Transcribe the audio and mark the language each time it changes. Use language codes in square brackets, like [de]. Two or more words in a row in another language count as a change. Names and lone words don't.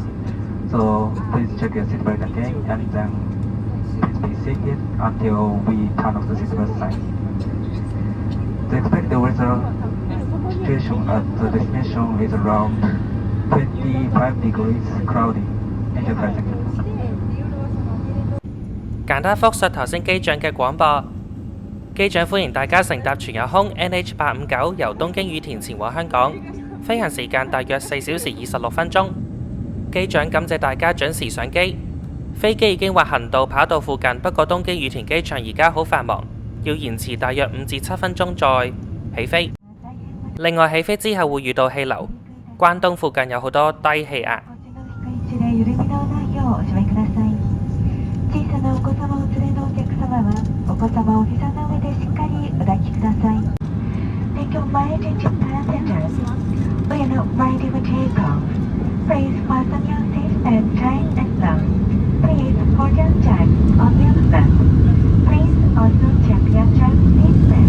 [en] So please check your seatbelt again and then please be seated until we turn off the seatbelt sign. The expected weather situation at the destination is around 25 degrees cloudy. Thank you for listening. [yue] 簡單複述頭先機長嘅廣播。機長歡迎大家乘搭全日空 NH859 由東京羽田前往香港，飛行時間大約4小時26分鐘。機長感謝大家準時上機， 飛機已經滑行到跑道附近，不過東京羽田機場而家好繁忙，要延遲大約5至7分鐘再起飛。另外起飛之後會遇到氣流，關東附近有好多低氣壓。 [ja] 小さなお子様を連れのお客様はお子様を膝の上でしっかりお抱きください。 [en] Thank you, my attention passengers. We are now ready for takeoff. Please fasten your seatbelt tight and low. Please hold your jack on your belt. Please also check your jack seatbelt.